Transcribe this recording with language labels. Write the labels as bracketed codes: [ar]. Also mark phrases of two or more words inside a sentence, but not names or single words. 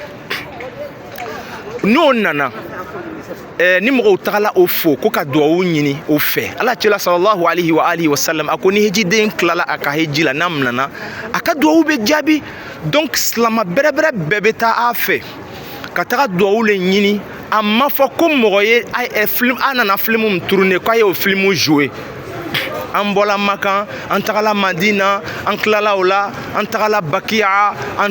[bm] n'o nana ni mɔgɔw tagala o fo ko ka duwawu ɲini o fɛ ala cɛla [ar] صلى الله عليه وآله وسلم [bm] a ko ni hejiden tilala a ka heji la n'a minana a ka duwawu bɛ jaabi donc silama bɛrɛbɛrɛ bɛɛ bɛ taa a fɛ ka taga duwawu le ɲini a ma fɔ ko mɔgɔ ye a nana film min tourner k'a ye o film jouer an bɔla Makan an tagala Madina an tilala o la an tagala Bakiya an